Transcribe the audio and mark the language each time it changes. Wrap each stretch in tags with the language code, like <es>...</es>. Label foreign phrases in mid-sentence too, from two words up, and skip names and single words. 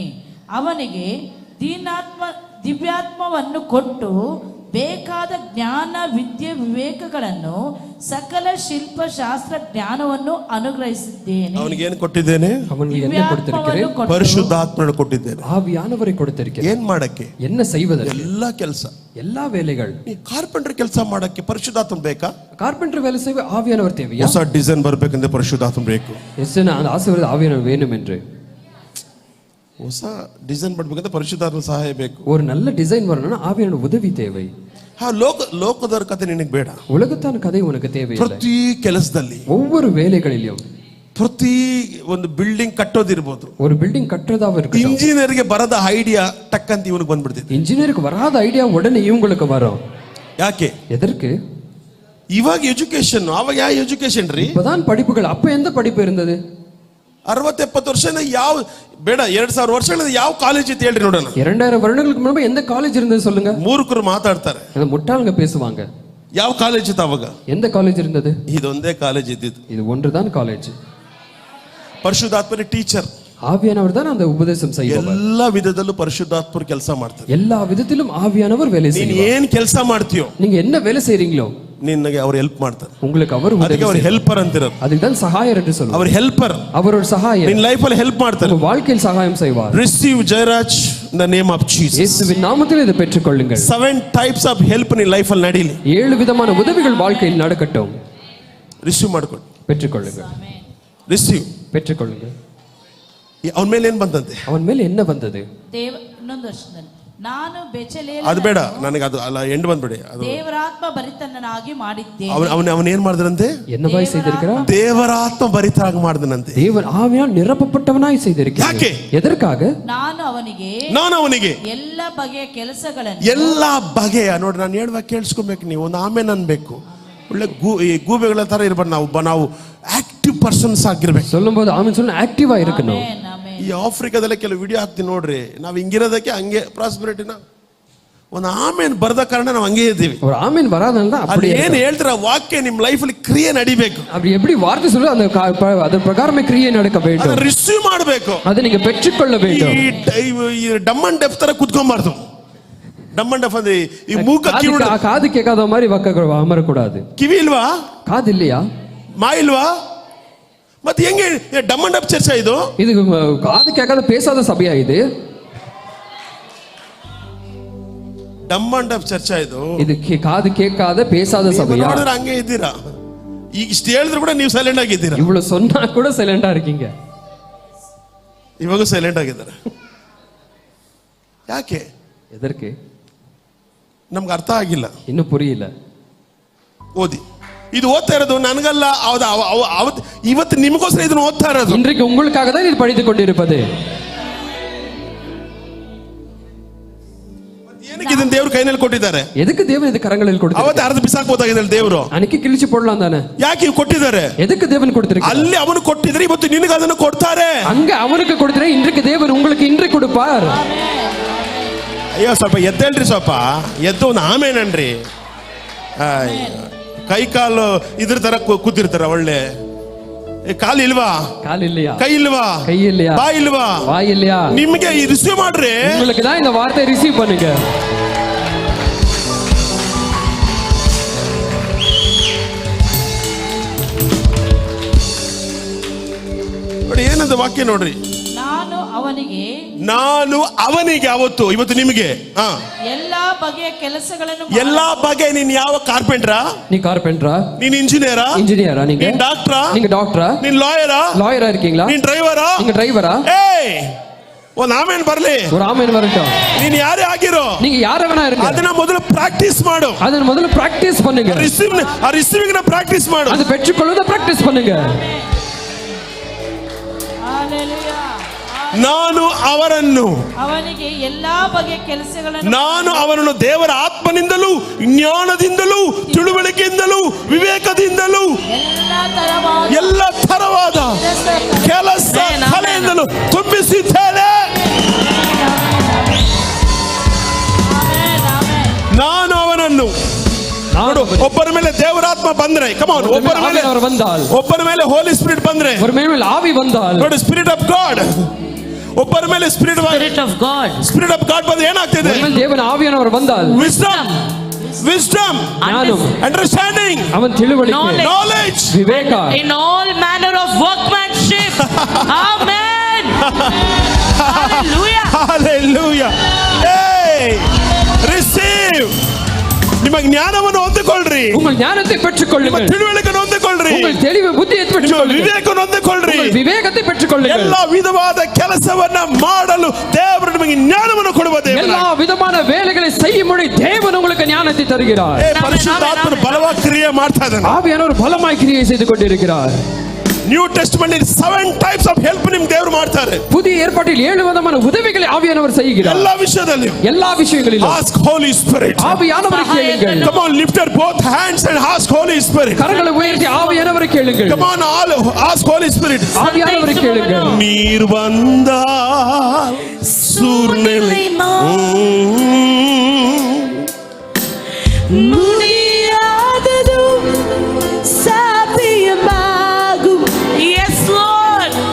<kn>ಅವನಿಗೆ ದಿವ್ಯಾತ್ಮವನ್ನು ಕೊಟ್ಟು ಬೇಕಾದ ಜ್ಞಾನ ವಿದ್ಯೆ ವಿವೇಕಗಳನ್ನು ಸಕಲ ಶಿಲ್ಪಶಾಸ್ತ್ರ ಜ್ಞಾನವನ್ನು ಅನುಗ್ರಹಿಸಿದ್ದೇನೆ. ಅವನಿಗೆ ಏನು ಕೊಟ್ಟಿದ್ದೇನೆ?</kn> <ta>அவனுக்கு என்ன கொடுத்திருக்கிறேன்?</ta> <kn>ಪರಿಶುದ್ಧಾತ್ಮನ ಕೊಟ್ಟಿದ್ದೇನೆ.</kn> <ta>ஆவியானவரை கொடுத்திருக்கிறேன்.</ta> <kn>ಏನ್ ಮಾಡಕ್ಕೆ?</kn> <ta>என்ன செய்வதற்கு?</ta> <kn>ಎಲ್ಲಾ ಕೆಲಸ,</kn> <ta>எல்லா வேலைகள்.</ta> <kn>ಈ ಕಾರ್ಪೆಂಟರ್ ಕೆಲಸ ಮಾಡಕ್ಕೆ ಪರಿಶುದ್ಧಾತ್ಮ ಬೇಕಾ?</kn> <ta>கார்பெண்டர் வேலை செய்ய ஆவியானவர் தேவையா?</ta> <kn>ಹೊಸ ಡಿಸೈನ್ ಬರಬೇಕಂದ್ರೆ ಪರಿಶುದ್ಧಾತ್ಮ ಬೇಕು.</kn> <ta>எஸ்னா அந்த ஆசீர்வாத ஆவியானவர் வேணும் என்று.</ta> <kn>ಹೊಸ ಡಿಸೈನ್ ಬರಬೇಕಂದ್ರೆ ಪರಿಶುದ್ಧಾತ್ಮ ಸಹಾಯ ಬೇಕು.</kn> <ta>ஒரு நல்ல டிசைன் வரணும்னா ஆவியானவர் உதவி தேவை.</ta> <kn>ಲೋಕದವರ ಕಥೆ ನಿನಗೆ ಬೇಡ.</kn> <ta>உலகத்தான கதை உனக்கு தேவையில்லை.</ta> <kn>ಪ್ರತಿ ಕೆಲಸದಲ್ಲಿ,</kn> <ta>ஒவ்வொரு வேலைகளிலும்,</ta> <kn>ಪ್ರತಿ ಒಂದು ಬಿಲ್ಡಿಂಗ್ ಕಟ್ಟೋದಿರ್ಬೋದು,</kn> <ta>ஒரு பில்டிங் கட்டுறதாக இருக்கட்டும்,</ta> <kn>ಇಂಜಿನಿಯರ್ಗೆ ಬರದ ಐಡಿಯಾ ಟಕ್ ಅಂತ ಇವನಿಗೆ ಬಂದ್ಬಿಡ್ತಿದೆ.</kn> <ta>இன்ஜினியருக்கு வராத ஐடியா உடனே இவங்களுக்கு வரும்.</ta> <kn>ಯಾಕೆ?</kn> <ta>எதற்கு?</ta> <kn>ಇವಾಗ ಎಜುಕೇಶನ್, ಅವಾಗ ಯಾವ ಎಜುಕೇಶನ್ ರೀ?</kn> <ta>இப்பதான் படிப்புகள். அப்ப எந்த படிப்பு இருந்தது?</ta> <kn>60-70 ವರ್ಷ ಯಾವ ಬೇಡ, 2000 ವರ್ಷಗಳಿಂದ ಯಾವ ಕಾಲೇಜ್ ಇತ್ತು ಹೇಳ್ರಿ ನೋಡೋಣ.</kn> <ta>2000 வருடங்களுக்கு முன்பு எந்த காலேஜ் இருந்தது சொல்லுங்க.</ta> <kn>ಮೂರ್ಖರು ಮಾತಾಡ್ತಾರೆ,</kn> <ta>அந்த முட்டாளுங்க பேசுவாங்க.</ta> <kn>ಯಾವ ಕಾಲೇಜ್ ಇತ್ತು ಅವಾಗ?</kn> <ta>எந்த ಕಾಲೇಜ್ இருந்தது?</ta> <kn>ಇದೊಂದೇ ಕಾಲೇಜ್ ಇದ್ದಿದ್ದು.</kn> <ta>இது ஒன்றுதான் ಕಾಲೇಜ್.</ta> <kn>ಪರಿಶುದ್ಧಾತ್ಮರ ಟೀಚರ್,</kn> <ta>ஆவியானவர் தான் அந்த உபதேசம் செய்வார்.</ta> <kn>ಎಲ್ಲ ವಿಧದಲ್ಲೂ ಪರಿಶುದ್ಧಾತ್ಮರು ಕೆಲಸ ಮಾಡ್ತಾರೆ.</kn> <ta>எல்லா விதத்திலும் ஆவியானவர் வேலை</ta> <kn>ನೀನ್</kn> <ta>செய்வார்.</ta> <kn>ಏನ್ ಕೆಲಸ ಮಾಡ್ತೀಯೋ,</kn> <ta>நீங்க என்ன வேலை செய்றீங்களோ</ta> <kn>ನಿನಗೆ ಅವ್ರು ಹೆಲ್ಪ್ ಮಾಡ್ತಾರೆ.</kn> <ta>உங்களுக்கு அவர்</ta> <kn>ಅದಕ್ಕೆ ಅವ್ರು ಹೆಲ್ಪರ್ ಅಂತಿರೋದು.</kn> <ta>அதுக்கு தான் சகாயர் என்று சொல்லுவார்.</ta> <kn>ಅವ್ರ ಹೆಲ್ಪರ್,</kn> <ta>அவர் ஒரு சகாயர்.</ta> <kn>ನಿನ್ನ ಲೈಫ್ ಅಲ್ಲಿ ಹೆಲ್ಪ್ ಮಾಡ್ತಾರೆ.</kn> <ta>உங்க வாழ்க்கையில் சகாயம் செய்வார்.</ta> <en>Receive Jayaraj in the name of Jesus.</en> <ta>இயேசுவின் நாமத்தில் இதை பெற்றுக்கொள்ளுங்கள்.</ta> <kn>7</kn> <en>types of help</en> <kn>ನಿನ್ನ ಲೈಫ್ ಅಲ್ಲಿ ನಡೀಲಿ.</kn> <ta>7 விதமான உதவிகள் வாழ்க்கையில் நடக்கட்டும்.</ta> <kn>ರಿಸೀವ್ ಮಾಡ್ಕೊಳ್ಳಿ,</kn> <ta>பெற்றுக்கொள்ளுங்கள்.</ta> <kn>ರಿಸೀವ್,</kn> <ta>பெற்றுக்கொள்ளுங்கள்.</ta> <kn>ಅವನ ಮೇಲೆ ಏನ್ ಬಂತಂತೆ?</kn> <ta>அவன் ಮೇಲೆ என்ன வந்தது?</ta> <kn>ಇನ್ನೊಂದು ವರ್ಷದಲ್ಲಿ ನಾನು ಬೆಚಲೇಲ, ಅದು ಬೇಡ ನನಗೆ, ಅದು ಅಲ್ಲ, ಎಂಡ್ ಬಂದ್ಬಿಡಿ. ಅದು ದೇವರಾತ್ಮ ಭರಿತನಾಗಿ ಮಾಡಿದ್ದೇನೆ. ಅವನ ಏನ್ ಮಾಡಿದ್ರಂತೆ?</kn> <ta>என்னவாய் செய்திருக்கிறார்?</ta> <kn>ದೇವರಾತ್ಮ ಭರಿತರಾಗಿ ಮಾಡಿದನಂತೆ.</kn> <ta>தேவன் ஆவியால் நிரப்பப்பட்டவனாய் செய்திருக்கிறார்.</ta> <kn>ಯಾಕೆ?</kn> <ta>எதற்காக?</ta> <kn>ನಾನು ಅವನಿಗೆ ಎಲ್ಲ ಬಗೆಯ ಕೆಲಸಗಳನ್ನು, ಎಲ್ಲ ಬಗೆಯ, ನೋಡಿ ನಾನು ಹೇಳುವಾಗ ಕೇಳಿಸ್ಕೊಬೇಕು ನೀವು, ಒಂದು ಆಮೇಲೆ ಅನ್ಬೇಕು. ಒಳ್ಳೆ ಈ ಗೂಬೆಗಳ ತರ ಇರ್ಬಾರ್ದು. ನಾವು</kn> <en>active persons</en> <kn>ಆಗಿರ್ಬೇಕು.</kn> <ta>சொல்லும்போது ஆமென் சொல்ல ஆக்டிவா இருக்கணும்.</ta> <kn>ಈ ಆಫ್ರಿಕಾದಲ್ಲೇ ಕೆಲವು ವಿಡಿಯೋ ಹಾಕ್ತೀನಿ ನೋಡ್ರಿ, ನಾವು ಹಿಂಗಿರೋದಕ್ಕೆ ಹಂಗೆ ಪ್ರಾಸ್ಪರಿಟಿನ ಒಂದು ಆಮೇನ್ ಬರದ ಕಾರಣ ನಾವು ಹಂಗೆ ಇದ್ದೀವಿ.</kn> <ta>ஒரு ஆமென் வராதனால தான் அப்படி</ta> <kn>ಏನ್ ಹೇಳ್ತೀರ ವಾಕ್ಯ ನಿಮ್ಮ ಲೈಫ್ ಅಲ್ಲಿ ಕ್ರಿಯೆ ನಡಿಬೇಕು.</kn> <ta>அப்படி எப்படி வார்த்தை சொல்ல அந்த அதன் பிரகாரமே கிரியை நடக்க வேண்டும்.</ta> <kn>ಅದನ್ನ ರಿಸೀವ್ ಮಾಡಬೇಕು.</kn> <ta>அதை நீங்க பெற்றுக்கொள்ள வேண்டும்.</ta> <kn>ಈ</kn> <en>dumb and deaf</en> <kn>ತರ ಕುತ್ಕೊಂಬಾರ್ದು.</kn> <en>dumb and deaf</en> <kn>ಅಂದ್ರೆ ಈ ಮೂಕ ಕಿವಿಡು,</kn> <ta>காது கேட்காத மாதிரி அமரக்கூடாது.</ta> <kn>ಕಿವಿ ಇಲ್ವಾ?</kn> <ta>காது இல்லையா?</ta> <kn>ಮಾ ಇಲ್ವಾ? ಮತ್ತೆ ಹೆಂಗೆ</kn> <en>dumb and deaf</en> <kn>ಚರ್ಚೆ ಇದು?</kn> <ta>இது காது கேட்காத பேசாத சபையா இது?</ta> <en>dumb and deaf</en> <kn>ಚರ್ಚೆ ಇದು?</kn> <ta>இது காது கேட்காத பேசாத சபையா?</ta> <kn>ನೋಡಿದ್ರೆ ಹಂಗೆ ಇದ್ದೀರಾ. ಈಗ ಇಷ್ಟು ಹೇಳಿದ್ರು ಕೂಡ ನೀವು ಸೈಲೆಂಟ್ ಆಗಿದ್ದೀರಾ.</kn> <ta>இவ்வளவு சொன்னா கூட ಸೈಲೆಂಟಾ இருக்கீங்க.</ta> <kn>ಇವಾಗ ಸೈಲೆಂಟ್ ಆಗಿದ್ದಾರೆ. ಯಾಕೆ?</kn> <ta>எதற்கு?</ta> <kn>ನಮ್ಗೆ ಅರ್ಥ ಆಗಿಲ್ಲ.</kn> <ta>இன்னும் புரியல.</ta> <kn>ಓದಿ ಇದು ಓದ್ತಾ ಇರೋದು ನನಗಲ್ಲ, ಇವತ್ತು ನಿಮಗೋಸ್ಕರ ಇದನ್ನು ಓದ್ತಾ ಇರೋದು.</kn> <ta>இன்றைக்கு உங்களுக்காக தான் இது படித்துக் கொண்டிருப்பது.</ta> <kn>ಏನಕ್ಕೆ ಇದನ್ನ ದೇವ್ರು ಕೈನಲ್ಲಿ ಕೊಟ್ಟಿದ್ದಾರೆ?</kn> <ta>எதுக்கு தேவன் இது கரங்களில் கொடுத்தார்?</ta> <kn>ಅವತ್ತು ಅರ್ಧ ಬಿಸಾಕ್ಬೋದಾಗಿದ್ದಲ್ಲಿ ದೇವರು,</kn> <ta>அன்னைக்கு கிழிச்சு போடலாம் தானே.</ta> <kn>ಯಾಕೆ ಇವ್ ಕೊಟ್ಟಿದ್ದಾರೆ?</kn> <ta>எதுக்கு தேவன் கொடுத்திருக்கார்?</ta> <kn>ಅಲ್ಲಿ ಅವನು ಕೊಟ್ಟಿದ್ರೆ ಇವತ್ತು ನಿನಗೆ ಅದನ್ನು ಕೊಡ್ತಾರೆ.</kn> <ta>அங்க அவருக்கு கொடுத்தா இன்றைக்கு தேவன் உங்களுக்கு இன்று கொடுப்பார்.</ta> <kn>ಅಯ್ಯೋ ಸ್ವಲ್ಪ ಎದ್ದೇಳ್ರಿ, ಸ್ವಲ್ಪ ಎದ್ದು ಒಂದು ಆಮೇನನ್ರಿ. ಕೈ ಕಾಲು ಇದ್ರ ತರ ಕೂತಿರ್ತಾರ, ಒಳ್ಳೆ ಕಾಲು ಇಲ್ವಾ?</kn> <ta>கால் இல்லையா?</ta> <kn>ಕೈ ಇಲ್ವಾ?</kn> <ta>கை இல்லையா?</ta> <kn>ಬಾಯಿ ಇಲ್ವಾ?</kn> <ta>வாய் இல்லையா?</ta> <kn>ನಿಮ್ಗೆ ರಿಸೀವ್ ಮಾಡ್ರಿ.</kn> <ta>உங்களுக்கு தான் இந்த வார்த்தை ரிசீவ் பண்ணுங்க.</ta> <kn>ನೋಡಿ ಏನಂತ ವಾಕ್ಯ ನೋಡ್ರಿ. ನಾನು ಅವನಿಗೆ ಅವತ್ತು, ಇವತ್ತು ನಿಮಗೆ ಎಲ್ಲಾ ಬಗೆಯ ಕೆಲಸಗಳನ್ನು, ಎಲ್ಲಾ ಬಗೆ. ನೀನ್ ಯಾವ ಕಾರ್ಪೆಂಟ್ರಾ?</kn> <ta>நீ கார்பெண்டரா?</ta> <kn>ನೀನ್ ಇಂಜಿನಿಯರಾ?</kn> <ta>இன்ஜினியரா? நீங்க</ta> <kn>ನೀನ್ ಡಾಕ್ಟರಾ?</kn> <ta>நீங்க டாக்டரா?</ta> <kn>ನೀನ್ ಲಾಯರಾ?</kn> <ta>லாயரா இருக்கீங்களா?</ta> <kn>ನೀನ್ ಡ್ರೈವರಾ?</kn> <ta>நீங்க டிரைவரா?</ta> <kn>ಏಯ್ ಒಂದ್ ಆಮೇನ್ ಬರ್ಲಿ.</kn> <ta>ஒரு ஆமென் வரட்டும்.</ta> <kn>ನೀನ್ ಯಾರೇ ಆಗಿರೋ,</kn> <ta>நீங்க யாரவனா இருங்க,</ta> <kn>ಅದನ್ನ ಮೊದಲು ಪ್ರಾಕ್ಟೀಸ್ ಮಾಡು. ಅದನ್ನ ಮೊದಲು ಪ್ರಾಕ್ಟೀಸ್ பண்ணுங்க. ರಿಸೀವಿಂಗ್ ನ ಪ್ರಾಕ್ಟೀಸ್ ಮಾಡು.</kn> <ta>அது பெற்றுக்கொள்வத ಪ್ರಾಕ್ಟೀಸ್ பண்ணுங்க.</ta> <kn>ನಾನು ಅವರನ್ನು, ಅವನಿಗೆ ಎಲ್ಲಾ ಬಗೆಯ ಕೆಲಸಗಳನ್ನು, ನಾನು ಅವನನ್ನು ದೇವರ ಆತ್ಮನಿಂದಲೂ ಜ್ಞಾನದಿಂದಲೂ ತಿಳುವಳಿಕೆಯಿಂದಲೂ ವಿವೇಕದಿಂದಲೂ ಎಲ್ಲ ತರವಾದ ಕೆಲಸ ಕಲೆಯಿಂದಲೂ ತುಂಬಿಸಿದ್ದೇನೆ. ನಾನು ಅವನನ್ನು ನೋಡು. ಒಬ್ಬರ ಮೇಲೆ ದೇವರಾತ್ಮ ಬಂದ್ರೆ, ಕಮಾನ್, ಒಬ್ಬರ ಮೇಲೆ</kn> <en>holy spirit</en> <kn>ಬಂದ್ರೆ,</kn> <ta>ஒரு மேல் ஆவி வந்தால்,</ta> <kn>ನೋಡಿ</kn> <en>spirit of God,</en> <kn>ಒಬ್ಬರ ಮೇಲೆ</kn> <en>spirit of God</en> <kn>ಬಂದ್ರೆ ಏನಾಗ್ತಿದೆ?</kn> <ta>தேவன் ஆவியானவர் வந்தால்</ta> <en>wisdom,</en> <ta>ஞானம்,</ta> <en>understanding,</en> <ta>அவன் ತಿಳುವಳಿಕೆ,</ta> <en>knowledge,</en> <kn>ವಿವೇಕ,</kn> <en>in all manner of workmanship. Amen. Hallelujah. Hallelujah. Hey, receive.</en> <kn>ನಿಮ್ಮ ಜ್ಞಾನವನ್ನು ಹೊಂದಿಕೊಳ್ಳ್ರಿ,</kn> <ta>உங்கள் ஞானத்தை பெற்றுக்கொள்ளுங்கள்,</ta> <kn>ತಿಳುವಳಿಕೆಯನ್ನು ಹೊಂದಿಕೊಳ್ಳ್ರಿ,</kn> <ta>உங்கள் தெளிவு புத்தியை பெற்றுக்கொள்ளுங்கள்,</ta> <kn>ವಿವೇಕವನ್ನು ಹೊಂದಿಕೊಳ್ಳ್ರಿ,</kn> <ta>ವಿವೇಕத்தை பெற்றுக்கொள்ளுங்கள்.</ta> <kn>ಎಲ್ಲ ವಿಧವಾದ ಕೆಲಸವನ್ನ ಮಾಡಲು ದೇವರು ನಿಮಗೆ ಜ್ಞಾನವನ್ನು ಕೊಡುವ ದೇವರು.</kn> <ta>எல்லா விதமான வேலைகளை செய்யும்படி தேவன் உங்களுக்கு ஞானத்தை தருகிறார்.</ta> <kn>ಪರಿಶುದ್ಧಾತ್ಮನು ಬಲವಾಗಿ ಕ್ರಿಯೆ ಮಾಡ್ತಾ ಇದ್ದಾನೆ.</kn> <ta>ஆவியானவர் பலமாய் கிரியை செய்து கொண்டிருக்கிறார்.</ta> <en>New Testament 7 types of help</en> <kn>ನಿಮ್ ದೇವರು ಮಾಡ್ತಾರೆ.</kn> <ta>புதிய ஏற்பாட்டில் 7 விதமான உதவிகளை ஆவியானவர் செய்கிறார். எல்லா விஷயದಲ್ಲಿಯೂ, எல்லா விஷயங்களிலும்</ta> <en>ask holy spirit.</en> <ta>ஆவியானவரை கேளுங்கள்.</ta> <en>Come on, lift your both hands and ask holy spirit.</en> <ta>கரங்களை உயர்த்தி ஆவியானவரை கேளுங்கள்.</ta> <en>Come on, all ask holy spirit.</en> <ta>ஆவியானவரை கேளுங்கள். நீர் வந்தால் சூர்நிலை முடியாதது சாத்தியமாகும்.</ta> <en>Yes Lord.</en>